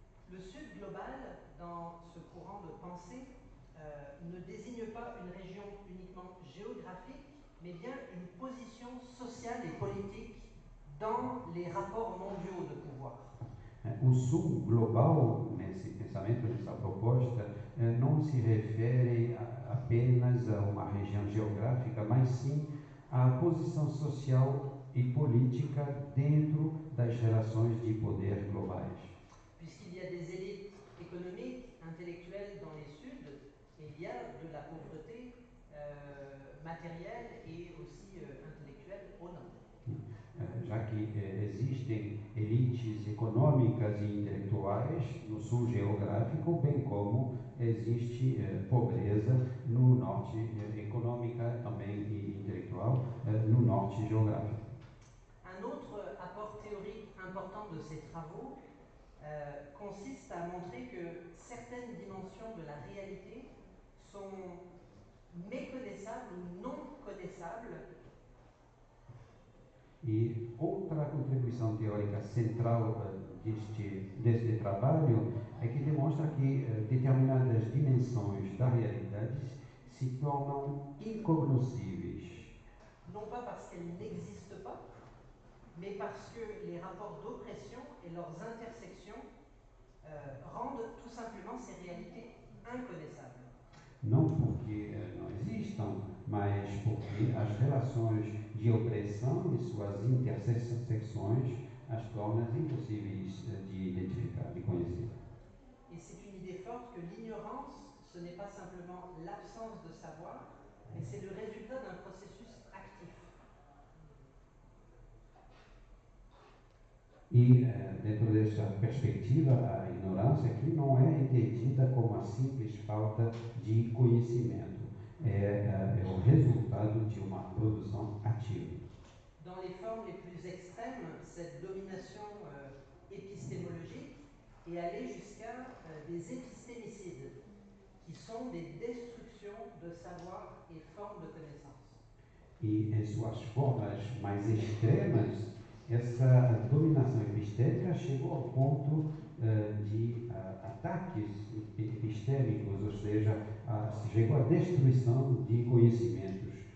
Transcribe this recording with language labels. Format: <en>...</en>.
<fr>Le Sud global, dans ce courant de pensée, ne désigne pas une région uniquement géographique, mais bien une position sociale et politique dans les rapports mondiaux de pouvoir.</fr> <pt>O sul global, nesse pensamento, nessa proposta, não se refere apenas a uma região geográfica, mas sim à posição social e política dentro das relações de poder globais.</pt> <fr>Puisqu'il y a des élites économiques, intellectuelles dans les Suds, il y a de la pauvreté matérielle et aussi intellectuelle au nord.</fr> <pt>Já que existem elites econômicas e intelectuais no sul geográfico, bem como existe pobreza no norte, econômica também e intelectual, no norte geográfico.</pt> <fr>Un autre apport théorique important de ces travaux consiste à montrer que certaines dimensions de la réalité sont méconnaissables ou non connaissables.</fr> <pt>E outra contribuição teórica central deste trabalho é que demonstra que determinadas dimensões da realidade se tornam incognoscíveis.</pt> <fr>Non pas parce qu'elles n'existent pas, mais parce que les rapports d'oppression et leurs intersections rendent tout simplement ces réalités inconnaissables.</fr> <pt>Não porque não existam, mas porque as relações de opressão e suas intersecções as tornam impossíveis de identificar, de conhecer.</pt> <fr>Et c'est une idée forte que l'ignorance, ce n'est pas simplement l'absence de savoir, mais c'est le résultat d'un processus actif.</fr> <pt>E dentro dessa perspectiva, a ignorância aqui não é entendida como a simples falta de conhecimento, é o resultado de uma produção ativa.</pt> <fr>Dans les formes les plus extrêmes, cette domination épistémologique est allée jusqu'à des épistémicides, qui sont des destructions de savoir et formes de connaissance.</fr> <pt>E em suas formas mais extremas, essa dominação epistêmica chegou ao ponto de ataques epistêmicos, ou seja, chegou à destruição de conhecimentos.</pt>